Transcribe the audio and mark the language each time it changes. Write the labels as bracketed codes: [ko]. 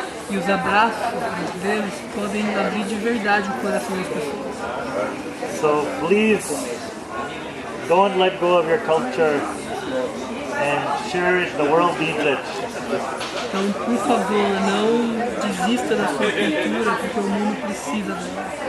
[pt] E os abraços brasileiros podem abrir de verdade o coração das pessoas. [en] So please don't let go of your culture and share it. The world needs it. [pt] Então, por favor, não desista da sua cultura, porque o mundo precisa dela.